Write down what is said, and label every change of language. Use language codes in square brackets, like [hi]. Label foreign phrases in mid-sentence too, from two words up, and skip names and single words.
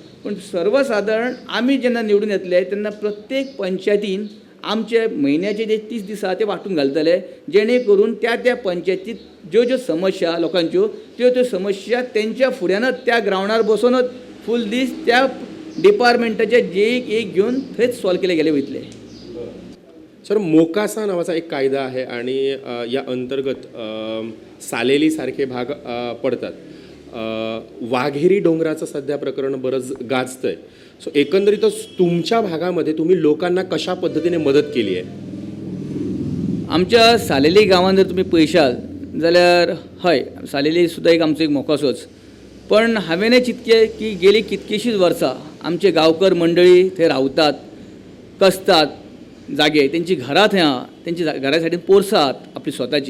[kok] पूण सर्वसाधारण आमी जेन्ना निवडून येतले तेन्ना प्रत्येक पंचायतीन आमचे म्हयन्याचे जे 30 दीस आहा ते वांटून घालतले जेणे करून त्या पंचायतीत ज्यो समस्या लोकांच्यो त्यो समस्या तेंच्या फुड्यानच त्या ग्रावंडार बसूनच फूल दीस त्या डिपार्टमेंटाचे जे एक घेवन थंयच सॉल्व केले गेले वयतले. [mr] सर मोकासा नावाचा एक कायदा आहे आणि या अंतर्गत सालेली सारखे भाग पडतात. वाघेरी डोंगराचं सध्या प्रकरण बरंच गाजतंय. सो एकंदरीतच तुमच्या भागामध्ये तुम्ही लोकांना कशा पद्धतीने मदत केली आहे? [kok] आमच्या सालेली गांवांत जर तुमी पळयशात जाल्यार हय सालेली सुद्दां एक आमचो एक मोकासोच. पण हांवेंय चिंतलें की गेली कितकीशींच वर्सां आमचे गांवकर मंडळी थंय रावतात कसतात जागे तेंची घरां थंय आहा तेंची घरा सायडीन पोरसां आहात आपली स्वताची.